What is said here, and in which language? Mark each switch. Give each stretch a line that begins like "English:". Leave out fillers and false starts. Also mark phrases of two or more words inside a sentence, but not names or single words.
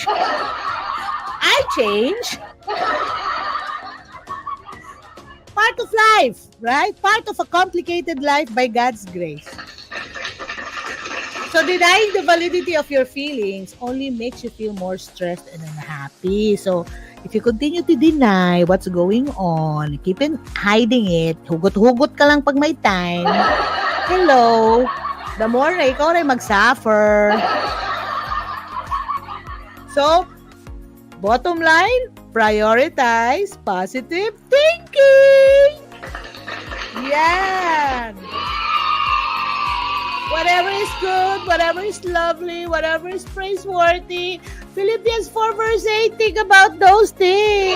English: I change. Part of life, right? Part of a complicated life by God's grace. So denying the validity of your feelings only makes you feel more stressed and unhappy. So if you continue to deny what's going on, keep on hiding it,
Filipino: hugot-hugot ka lang pag may time, hello,
English: the more
Filipino: na ikaw rin mag-suffer.
English: So, bottom line, prioritize positive thinking. Yan. Whatever is good, whatever is lovely, whatever is praiseworthy, Philippians 4 verse 8, think about those things.